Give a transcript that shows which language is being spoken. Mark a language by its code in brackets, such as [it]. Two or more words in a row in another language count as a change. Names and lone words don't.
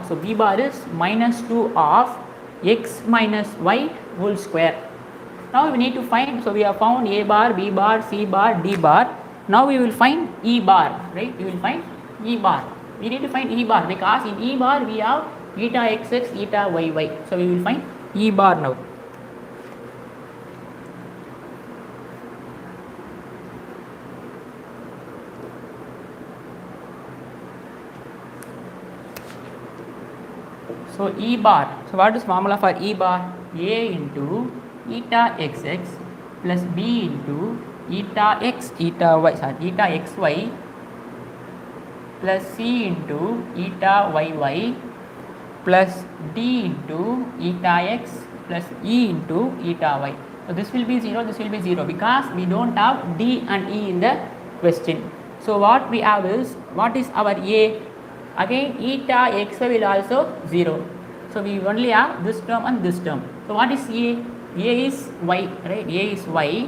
[en] So B bar is minus 2 of x minus y whole square. Now we need to find, so we have found A bar, B bar, C bar, D bar. Now we will find E bar, right? We will find E bar. We need to find E bar because in E bar we have eta xx, eta yy. So we will find E bar now. So E bar. So what is formula for E bar? A into eta xx plus B into eta x, eta y, eta xy plus C into eta yy plus d into eta x plus e into eta y. So this will be 0, this will be 0 because we don't have d and e in the question. So what we have is, what is our a? Again eta xy will also 0. So we only have this term and this term. So what is a? A is y, right? A is y.